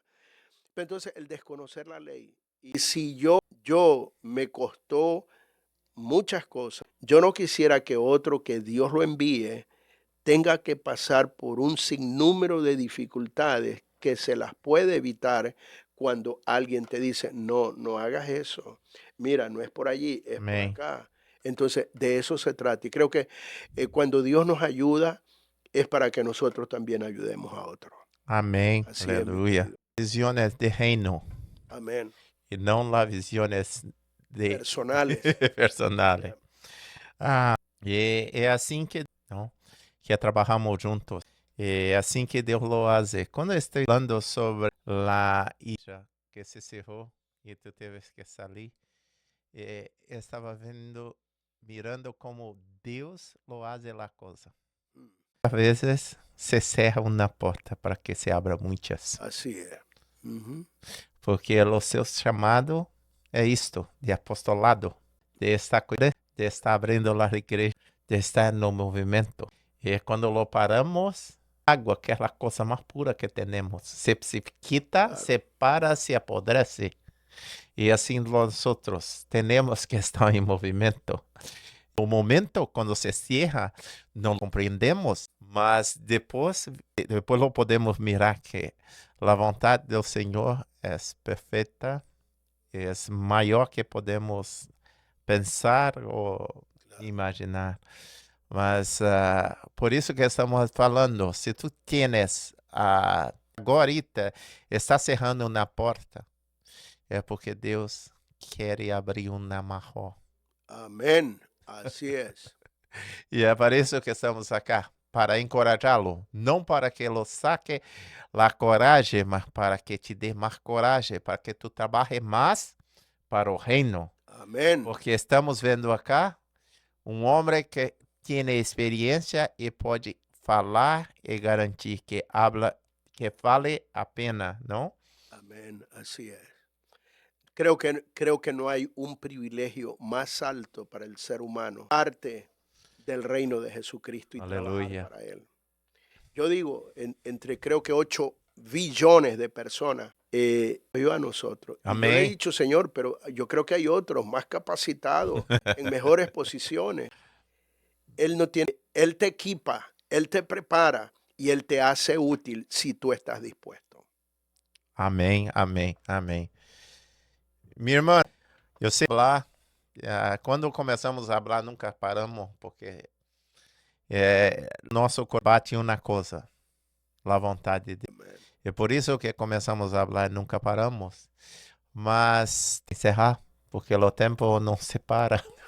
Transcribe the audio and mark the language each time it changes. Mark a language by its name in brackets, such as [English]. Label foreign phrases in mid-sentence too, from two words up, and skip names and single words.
[Spanish] Pero entonces, el desconocer la ley. Y si yo me costó muchas cosas, yo no quisiera que otro que Dios lo envíe tenga que pasar por un sinnúmero de dificultades que se las puede evitar cuando alguien te dice, no, no hagas eso. Mira, no es por allí, es por [Portuguese] Amém. [Spanish] acá. Entonces, de eso se trata. Y creo que cuando Dios nos ayuda, es para que nosotros también ayudemos a otros. [Portuguese] Amém. [Spanish] Así es, mi [Portuguese] Aleluia. [Spanish] querido. [Portuguese] Visões de reino [Spanish] Amén. [Portuguese] e não lá visões de [Spanish] Personales. personales. [Portuguese] Ah, e é assim que, não, que trabalhamos juntos. É assim que Deus [Spanish] lo hace. [Portuguese] Quando eu estou falando sobre a igreja que se cerrou e tu teves que sair, eu estava vendo, mirando como Deus [Spanish] lo hace la [Portuguese] coisa. Às vezes se cerra uma porta para que se abra muitas. [Spanish] Así es. Ujú. [Portuguese] Porque o seu chamado é isto, de apostolado, de estar cuidando, de estar abrindo a igreja, de estar no movimento. E quando [Spanish] lo paramos, [Portuguese] água, que é a coisa mais pura que temos, [Spanish] se quita, Claro. se para, se apodrece. Y así nosotros tenemos que estar en movimiento. Un momento cuando se cierra, no comprendemos, mas después lo podemos mirar que la voluntad del Señor es perfecta, es mayor que podemos pensar o imaginar. [Portuguese] Mas por isso que estamos falando, se [Spanish] tu tienes [Portuguese] agora está cerrando uma porta, é porque Deus quer abrir uma maior. [Spanish] Amén. Así es. [Portuguese] E é para isso que estamos acá, para encorajá-lo, não para que ele saque a coragem, mas para que te dê mais coragem, para que tu trabalhe mais para o reino. [Spanish] Amén. [Portuguese] Porque estamos vendo acá um homem que tem experiência e pode falar e garantir que que vale a pena, não? [Spanish] Amén. Así es. Creo que no hay un privilegio más alto para el ser humano, parte del reino de Jesucristo y trabajar [Portuguese] Aleluia. [Spanish] para Él. Yo digo, entre creo que 8 billones de personas, yo a nosotros. Y yo le he [Portuguese] Amém. [Spanish] dicho, Señor, pero yo creo que hay otros más capacitados, en mejores posiciones. Él no tiene, Él te equipa, Él te prepara y Él te hace útil si tú estás dispuesto. [Portuguese] Amém, amém, amém. Minha irmã, eu sei falar, quando começamos a falar, nunca paramos, porque nosso corpo bate uma coisa, a vontade de Deus. [Spanish] Amén. [Portuguese] É por isso que começamos a falar, nunca paramos. Mas encerrar, porque o tempo não se para.